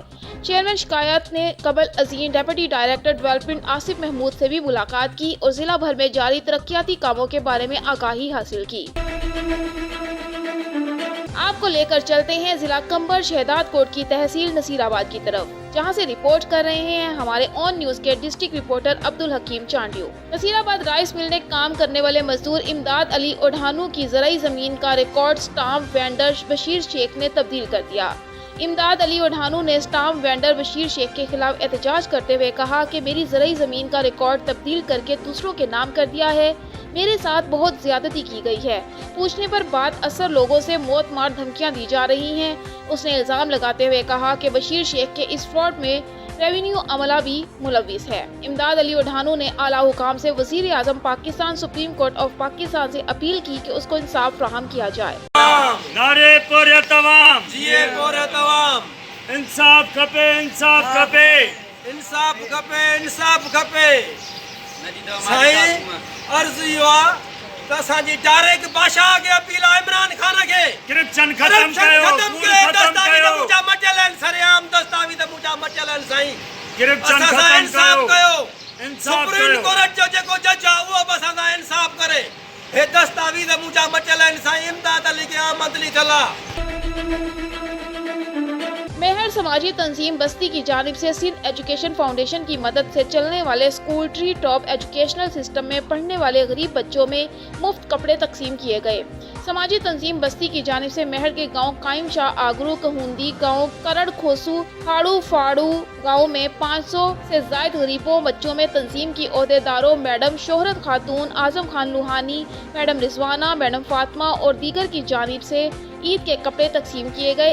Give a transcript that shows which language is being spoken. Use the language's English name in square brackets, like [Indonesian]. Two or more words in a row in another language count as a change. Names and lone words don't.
[Urdu] چیئرمین شکایت نے قبل عظیم [English] Deputy Director Development [Urdu] آصف محمود سے بھی ملاقات کی اور ضلع بھر میں جاری ترقیاتی کاموں کے بارے میں آگاہی حاصل کی. آپ کو لے کر چلتے ہیں ضلع قمبر شہدادکوٹ کی تحصیل نصیرآباد کی طرف، جہاں سے رپورٹ کر رہے ہیں ہمارے آن نیوز کے [English] District Reporter [Urdu] عبدالحکیم چانڈیو. نصیرآباد [English] Rice Mill [Urdu] میں کام کرنے والے مزدور امداد علی اوڈھانو کی زرعی زمین کا ریکارڈ [English] stamp vendor [Urdu] بشیر شیخ نے تبدیل کر دیا. امداد علی اوڈھانو نے [English] stamp vendor [Urdu] بشیر شیخ کے خلاف احتجاج کرتے ہوئے کہا کہ میری زرعی زمین کا ریکارڈ تبدیل کر کے دوسروں کے نام کر دیا ہے، میرے ساتھ بہت زیادتی کی گئی ہے. پوچھنے پر بات اثر لوگوں سے موت مار دھمکیاں دی جا رہی ہیں. اس نے الزام لگاتے ہوئے کہا کہ بشیر شیخ کے اس فراڈ میں ریونیو عملہ بھی ملوث ہے. امداد علی اوڈھانو نے اعلیٰ حکام سے وزیر اعظم پاکستان سپریم کورٹ آف پاکستان سے اپیل کی کہ اس کو انصاف فراہم کیا جائے. [Sindhi] नारे पूरे तमाम जिए पूरे तमाम इंसाफ खपे, इंसाफ खपे, इंसाफ खपे, इंसाफ खपे। साईं अर्ज़ इहो आहे त असांजी डायरेक्ट बादशाह खे अपील आहे इमरान खान खे करप्शन खत्म कयो, दस्तावेज़ मुंहिंजा मटियल आहिनि, सरेआम दस्तावेज़ मुंहिंजा मटियल आहिनि साईं। करप्शन असां सां खत्म इंसाफ कयो। इंसाफ सुप्रीम कयो। कोर्ट जो जेको जज आहे उहो बि असां सां इंसाफ करे। हे दस्तावेज़ मुंहिंजा मटियल आहिनि साईं। इमदाद अली खे आमद लिखल आहे। [Urdu] مہر سماجی تنظیم بستی کی جانب سے سندھ ایجوکیشن فاؤنڈیشن کی مدد سے چلنے والے اسکول ٹری ٹاپ ایجوکیشنل سسٹم میں پڑھنے والے غریب بچوں میں مفت کپڑے تقسیم کیے گئے. سماجی تنظیم بستی کی جانب سے میہڑ کے گاؤں قائم شاہ آگرو کہوندی گاؤں کرڑ کھوسو ہاڑو پھاڑو گاؤں میں 500 سے زائد غریبوں بچوں میں تنظیم کی عہدیداروں میڈم شہرت خاتون، اعظم خان لوہانی، میڈم رضوانہ، میڈم فاطمہ اور دیگر کی جانب سے عید کے کپڑے تقسیم کیے گئے.